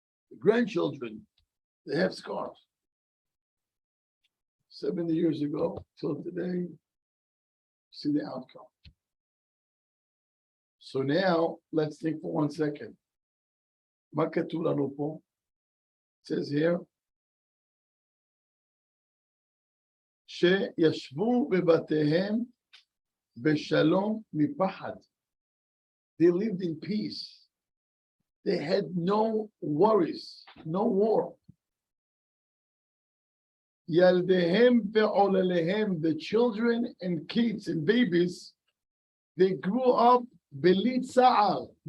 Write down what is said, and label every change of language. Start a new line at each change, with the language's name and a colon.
English: The grandchildren, they have scars. 70 years ago till today, see the outcome. So now let's think for 1 second.
Hebrew: מה כתוב לנו פה?
English: says here,
Hebrew: שישבו בבתיהם בשלום מפחד.
English: They lived in peace. They had no worries, no war.
Hebrew: ילדיהם ועולליהם,
English: the children and kids and babies, they grew up
Hebrew: בלי צער.